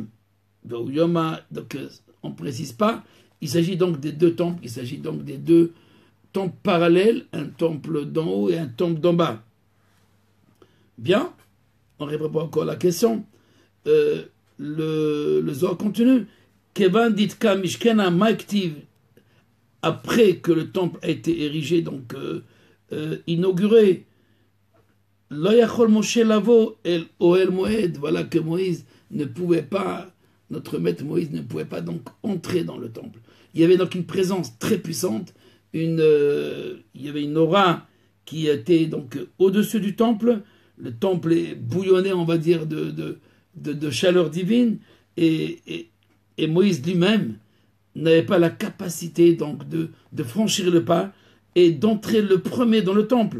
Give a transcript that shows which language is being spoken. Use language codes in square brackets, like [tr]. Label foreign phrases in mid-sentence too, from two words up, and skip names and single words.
[fr] Donc on ne précise pas, il s'agit donc des deux temples, il s'agit donc des deux temples parallèles, un temple d'en haut et un temple d'en bas. Bien, on ne répond pas encore à la question. Le Zohar continue. [arc] כיון דאתקם משכנא מה כתיב, [fr] après que le temple a été érigé, donc inauguré, [he] לא יכול משה לבוא אל אהל מועד, [fr] voilà que Moïse ne pouvait pas, notre maître Moïse ne pouvait pas donc entrer dans le temple. Il y avait donc une présence très puissante, il y avait une aura qui était donc au-dessus du temple. Le temple est bouillonné, on va dire, de chaleur divine, et Moïse lui-même n'avait pas la capacité donc de franchir le pas et d'entrer le premier dans le temple.